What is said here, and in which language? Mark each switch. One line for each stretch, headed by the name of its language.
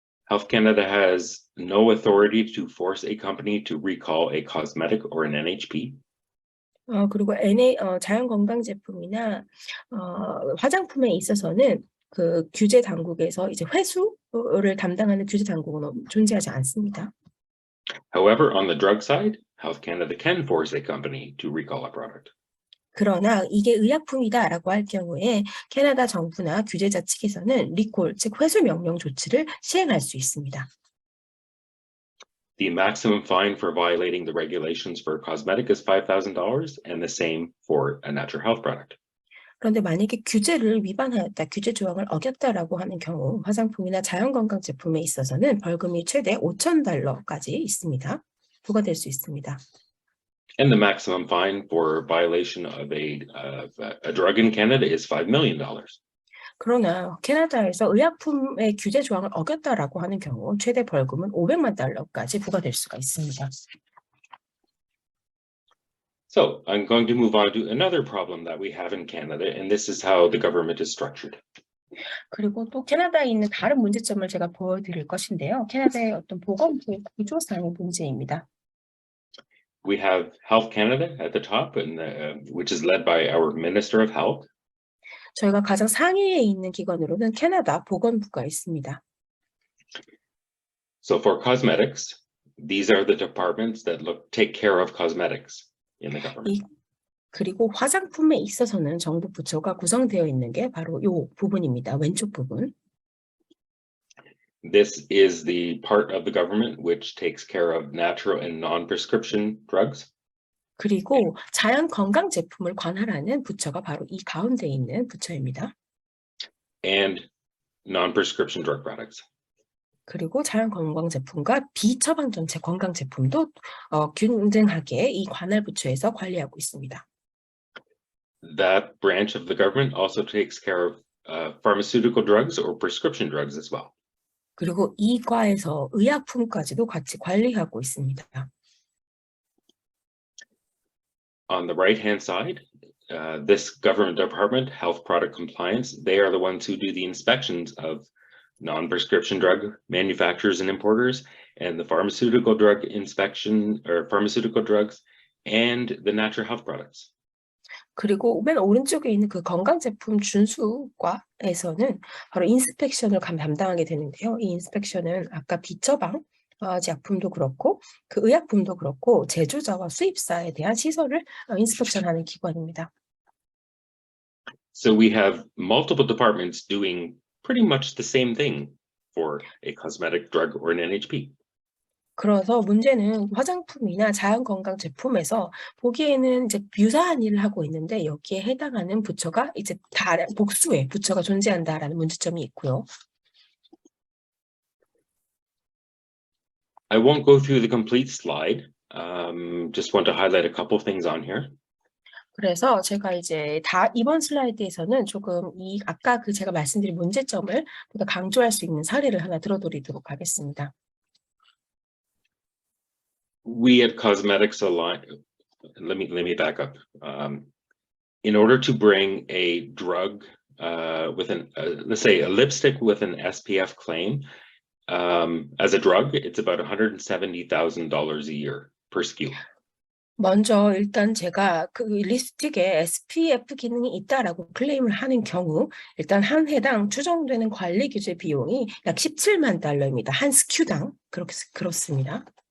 English: Health Canada has no authority to force a company to recall a cosmetic or an NHP.
Korean: 그리고 자연 건강 제품이나 화장품에 있어서는 그 규제 당국에서 이제 회수를 담당하는 규제 당국은 존재하지 않습니다.
English: However, on the drug side, Health Canada can force a company to recall a product.
Korean: 그러나 이게 의약품이다라고 할 경우에 캐나다 정부나 규제자 측에서는 리콜, 즉 회수 명령 조치를 시행할 수 있습니다.
English: The maximum fine for violating the regulations for a cosmetic is $5,000 and the same for a natural health product.
Korean: 그런데 만약에 규제를 위반하였다, 규제 조항을 어겼다라고 하는 경우 화장품이나 자연건강 제품에 있어서는 벌금이 최대 $5,000까지 있습니다. 부과될 수 있습니다.
English: And the maximum fine for violation of a drug in Canada is $5 million.
Korean: 그러나 캐나다에서 의약품의 규제 조항을 어겼다라고 하는 경우 최대 벌금은 $500만 부과될 수가 있습니다.
English: So I'm going to move on to another problem that we have in Canada, and this is how the government is structured.
Korean: 그리고 또 캐나다에 있는 다른 문제점을 제가 보여드릴 것인데요. 캐나다의 어떤 보건부 구조상의 문제입니다.
English: We have Health Canada at the top, and which is led by our Minister of Health.
Korean: 저희가 가장 상위에 있는 기관으로는 캐나다 보건부가 있습니다.
English: So for cosmetics, these are the departments that take care of cosmetics in the government.
Korean: 그리고 화장품에 있어서는 정부 부처가 구성되어 있는 게 바로 이 부분입니다. 왼쪽 부분.
English: This is the part of the government which takes care of natural and non-prescription drugs.
Korean: 그리고 자연 건강 제품을 관할하는 부처가 바로 이 가운데 있는 부처입니다.
English: And non-prescription drug products.
Korean: 그리고 자연 건강 제품과 비처방 전체 건강 제품도 균등하게 이 관할 부처에서 관리하고 있습니다.
English: That branch of the government also takes care of pharmaceutical drugs or prescription drugs as well.
Korean: 그리고 이 과에서 의약품까지도 같이 관리하고 있습니다.
English: On the right-hand side, this government department, Health Product Compliance, they are the ones who do the inspections of non-prescription drug manufacturers and importers, and the pharmaceutical drug inspection or pharmaceutical drugs, and the natural health products.
Korean: 그리고 맨 오른쪽에 있는 그 건강제품 준수과에서는 바로 인스펙션을 담당하게 되는데요. 이 인스펙션은 아까 비처방 약품도 그렇고 그 의약품도 그렇고 제조자와 수입사에 대한 시설을 인스펙션하는 기관입니다.
English: So we have multiple departments doing pretty much the same thing for a cosmetic drug or an NHP.
Korean: 그래서 문제는 화장품이나 자연건강 제품에서 보기에는 이제 유사한 일을 하고 있는데 여기에 해당하는 부처가 이제 복수의 부처가 존재한다라는 문제점이 있고요.
English: I won't go through the complete slide. Just want to highlight a couple things on here.
Korean: 그래서 제가 이제 이번 슬라이드에서는 조금 아까 제가 말씀드린 문제점을 보다 강조할 수 있는 사례를 하나 들어드리도록 하겠습니다.
English: We at Cosmetics Alliance, let me back up. In order to bring a drug with let's say a lipstick with an SPF claim as a drug, it's about $170,000 a year per SKU.
Korean: 먼저 일단 제가 그 립스틱에 SPF 기능이 있다라고 클레임을 하는 경우 일단 한 해당 추정되는 관리 규제 비용이 약 $170,000입니다. 한 SKU당 그렇습니다.